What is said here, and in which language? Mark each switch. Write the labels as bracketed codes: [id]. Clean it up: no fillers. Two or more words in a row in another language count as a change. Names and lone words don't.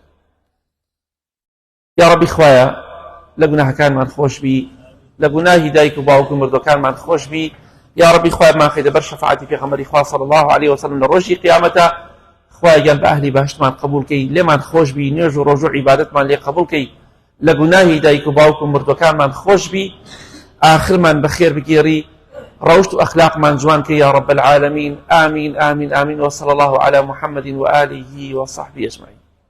[ckb] یا ڕەبی خوایە لە گوناهەکانمان خۆش بی لە گوناهی دایک و باوک و مردوەکانمان خۆش بی یا ڕەبی خوایەمان خەیتە بەر شەفاعەتی پێغەمبەری خوا [ar] صلی الله عليه وسلم [ckb] لە ڕۆژی قیامەتە خوایان بە ئەهلی بەهەشتمان قبول کەی لێمان خۆش بی نوێژ و ڕۆژ و عیبادەتمان لێ قبول کەی لە گوناهی دایک و باوک و مردوەکانمان خۆش بی آخرمان بەخێر بگێڕی روشت أخلاق من جوانك [ar] يا رب العالمين آمين آمين آمين وصلى الله على محمد وآله وصحبه أجمعين